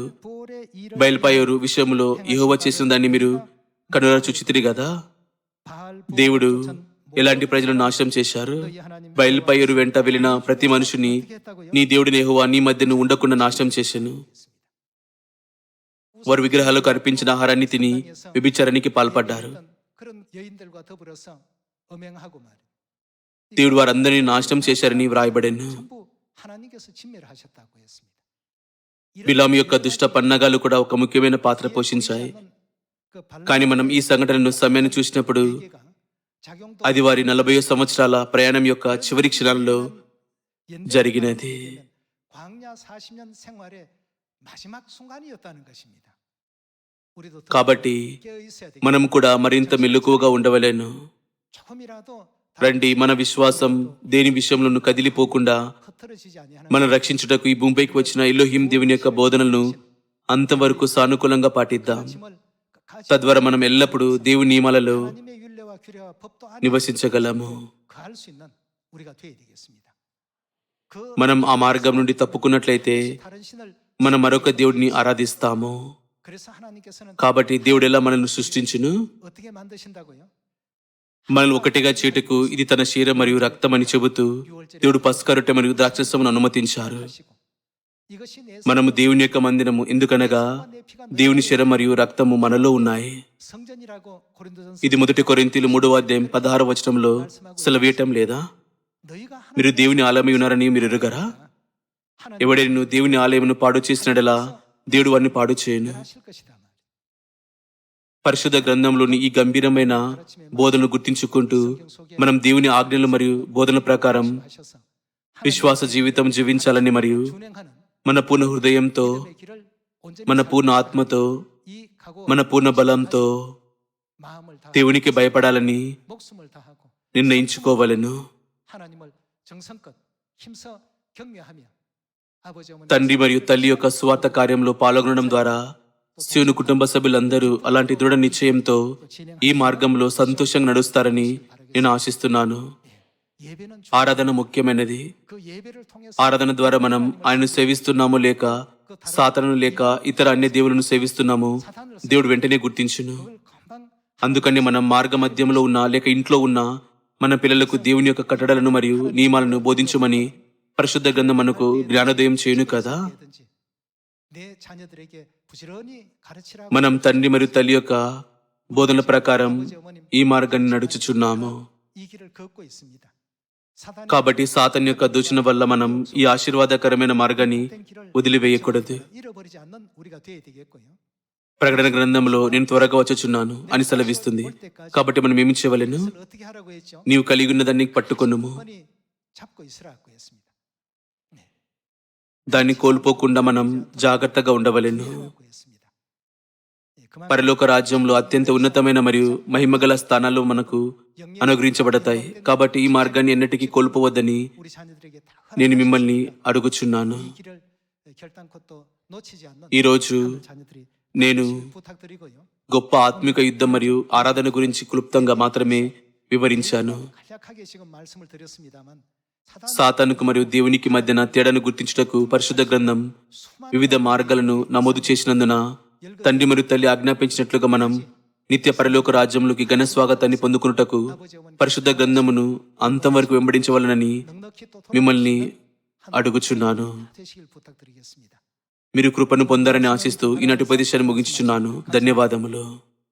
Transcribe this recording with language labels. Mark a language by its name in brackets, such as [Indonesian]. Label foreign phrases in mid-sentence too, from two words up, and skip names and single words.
[Telugu] బయల్పాయోరు విషయంలో యెహోవా చేసిన దాన్ని మీరు కనులారా చూచితిరి కదా. దేవుడు ఎలాంటి ప్రజలను నాశనం చేశారు? బయల్పాయోరు వెంట వెళ్ళిన ప్రతి మనుషుని నీ దేవుడిని యెహోవా నీ మధ్యను ఉండకుండా నాశనం చేశాను. వారు విగ్రహాలకు అర్పించిన ఆహారాన్ని తిని వ్యభిచారానికి పాల్పడ్డారు. [Korean] 그런 여인들과 더불어서 음행하고 말이에요. [Telugu] దేవుడు వారందరినీ నాశనం చేశారని వ్రాయబడెను. [Korean] 전부 하나님께서 진멸을 하셨다고 했습니다. [Telugu] బిలాము యొక్క దుష్ట పన్నగాలు కూడా ఒక ముఖ్యమైన పాత్ర పోషించాయి. కానీ మనం ఈ సంఘటనను సమయాన్ని చూసినప్పుడు అది వారి 40 సంవత్సరాల ప్రయాణం యొక్క చివరి క్షణాల్లో జరిగినది. [Korean] 광야 40년 생활의 마지막 순간이었다는 것입니다. 우리도 [Telugu] కాబట్టి [Korean] 깨어 있어야 되겠죠. [Telugu] మనం కూడా మరింత మెలకువగా ఉండవలెను. [Korean] 조금이라도 [Telugu] రండి, మన విశ్వాసం దేని విషయంలోనూ కదిలిపోకుండా [Korean] 흐트러지지 아니하는 [Telugu] మనం రక్షించుటకు ఈ భూమిపైకి వచ్చిన ఎలోహిం దేవుని యొక్క బోధనలను అంతవరకు సానుకూలంగా పాటిద్దాం. [Korean] 말씀을 끝까지 [Telugu] తద్వారా మనం ఎల్లప్పుడూ దేవుని నియమాలలో [Korean] 하나님의 율례와 규례와 법도 안에 [Telugu] నివసించగలము. [Korean] 거할 수 있는 우리가 되어야 되겠습니다. 그 [Telugu] మనం ఆ మార్గం నుండి తప్పుకున్నట్లయితే [Korean] 다른 신을 [Telugu] మనం మరొక దేవుడిని ఆరాధిస్తాము. [Korean] 그래서 하나님께서는 [Telugu] కాబట్టి దేవుడు ఎలా మనల్ని సృష్టించును? [Korean] 어떻게 만드신다고요? [Telugu] మనల్ని ఒకటిగా చేటుకు ఇది తన శరీరం మరియు రక్తం అని చెబుతూ దేవుడు పస్కా రొట్టె మరియు ద్రాక్షరసమును అనుమతించారు. [Korean] 하시고 이것이 내 [Telugu] మనము దేవుని యొక్క మందిరము, ఎందుకనగా దేవుని శరీరం మరియు రక్తము మనలో ఉన్నాయి. [Korean] 성전이라고 고린도전서 [Telugu] ఇది 1 కొరింథీలు 3:16 సెలవేయటం లేదా? [Korean] 너희가 [Telugu] మీరు దేవుని ఆలయమై ఉన్నారని మీరు ఎరుగరా? [Korean] 하나님 [Telugu] ఎవడైనా దేవుని ఆలయమును పాడు చేసినడలా దేవుడు వారిని పాడు చేయను. [Korean] 하실 것이다 말이에요. [Telugu] పరిశుద్ధ గ్రంథంలోని ఈ గంభీరమైన బోధనను గుర్తించుకుంటూ మనం దేవుని ఆజ్ఞలు మరియు బోధన ప్రకారం [Korean] 하셔서 [Telugu] విశ్వాస జీవితం జీవించాలని మరియు [Korean] 준행하는 [Telugu] మన పూర్ణ హృదయంతో, [Korean] 의 길을 온전히 [Telugu] మన పూర్ణ ఆత్మతో, [Korean] 이 각오 [Telugu] మన పూర్ణ బలంతో [Korean] 마음을 다 [Telugu] దేవునికి భయపడాలని [Korean] 목숨을 다하고 [Telugu] నిర్ణయించుకోవలెను. [Korean] 하나님을 정성껏 힘써 경외하며 아버지 어머니 [Telugu] తండ్రి మరియు తల్లి యొక్క స్వార్థ కార్యంలో పాల్గొనడం ద్వారా శివుని కుటుంబ సభ్యులందరూ అలాంటి దృఢ నిశ్చయంతో ఈ మార్గంలో సంతోషంగా నడుస్తారని నేను ఆశిస్తున్నాను. [Korean] 예배는 [Telugu] ఆరాధన ముఖ్యమైనది. [Korean] 그 예배를 통해서 [Telugu] ఆరాధన ద్వారా మనం ఆయనను సేవిస్తున్నాము లేక సాతాను లేక ఇతర అన్య దేవులను సేవిస్తున్నాము దేవుడు వెంటనే గుర్తించును. [Korean] 그걸 금방 [Telugu] అందుకని మనం మార్గ మధ్యంలో ఉన్న లేక ఇంట్లో ఉన్న మన పిల్లలకు దేవుని యొక్క కట్టడలను మరియు నియమాలను బోధించమని పరిశుద్ధ గ్రంథం మనకు జ్ఞానోదయం చేయును కదా. [Korean] 해야든지 내 자녀들에게 부지런히 가르치라고 [Telugu] మనం తండ్రి మరియు తల్లి యొక్క బోధనల ప్రకారం ఈ మార్గాన్ని నడుచుచున్నాము. [Korean] 이 길을 걷고 있습니다. 사단이 [Telugu] కాబట్టి సాతాను యొక్క దూషణ వల్ల మనం ఈ ఆశీర్వాదకరమైన మార్గాన్ని [Korean] 된 길을 [Telugu] వదిలివేయకూడదు. [Korean] 잃어버리지 않는 우리가 되어야 되겠고요. [Telugu] ప్రకటన గ్రంథంలో నేను త్వరగా వచ్చుచున్నాను అని సెలవిస్తుంది. కాబట్టి మనం ఏమి చేయవలెను? [Korean] 그것을 어떻게 하라고 했죠? [Telugu] నీవు కలిగి ఉన్నదాన్ని పట్టుకొనుము. [Korean] 번이 잡고 있으라고 했습니다. [Telugu] దాన్ని కోల్పోకుండా మనం జాగ్రత్తగా ఉండవలెను. [Korean] 하라고 했습니다. 예, 그만 [Telugu] పరలోక రాజ్యంలో అత్యంత ఉన్నతమైన మరియు మహిమగల స్థానాలు మనకు అనుగ్రహించబడతాయి. కాబట్టి ఈ మార్గాన్ని ఎన్నటికీ కోల్పోవద్దని [Korean] 우리 자녀들에게 다 [Telugu] నేను మిమ్మల్ని అడుగుచున్నాను. [Korean] 이 길을 결단코 또 놓치지 않는 [Telugu] ఈరోజు [Korean] 자녀들이 [Telugu] నేను [Korean] 부탁드리고요. [Telugu] గొప్ప ఆత్మిక యుద్ధం మరియు ఆరాధన గురించి క్లుప్తంగా మాత్రమే వివరించాను. [Korean] 간략하게 지금 말씀을 드렸습니다만 [Telugu] సాతానుకు మరియు దేవునికి మధ్యన తేడాను గుర్తించుటకు పరిశుద్ధ గ్రంథం వివిధ మార్గాలను నమోదు చేసినందున తండ్రి మరియు తల్లి ఆజ్ఞాపించినట్లుగా మనం నిత్య పరలోక రాజ్యంలోకి ఘన స్వాగతాన్ని పొందుకున్నటకు పరిశుద్ధ గ్రంథమును అంతం వరకు వెంబడించవలనని [Korean] 넉넉히 또 [Telugu] మిమ్మల్ని అడుగుచున్నాను. [Korean] 되시길 부탁드리겠습니다. [Telugu] మీరు కృపను పొందారని ఆశిస్తూ ఈనాటి ఉపదేశాన్ని ముగించుచున్నాను. ధన్యవాదములు.